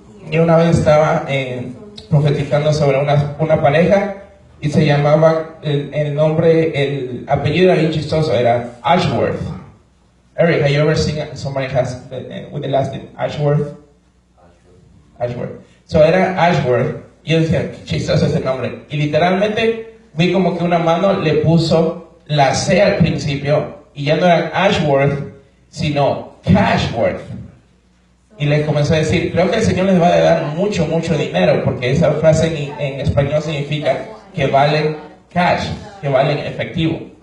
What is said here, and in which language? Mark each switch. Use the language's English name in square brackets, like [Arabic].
[Spanish] Yo una vez estaba profetizando sobre una pareja, y se llamaba el apellido era bien chistoso, era Ashworth. [English] Eric, have you ever seen somebody has with the last name Ashworth? [Spanish] Ashworth. So era Ashworth. Y yo decía, qué chistoso ese nombre. Y literalmente vi como que una mano le puso la C al principio y ya no era Ashworth, sino Cashworth. Y les comenzó a decir, creo que el Señor les va a dar mucho, mucho dinero, porque esa frase en español significa que valen cash, que valen efectivo.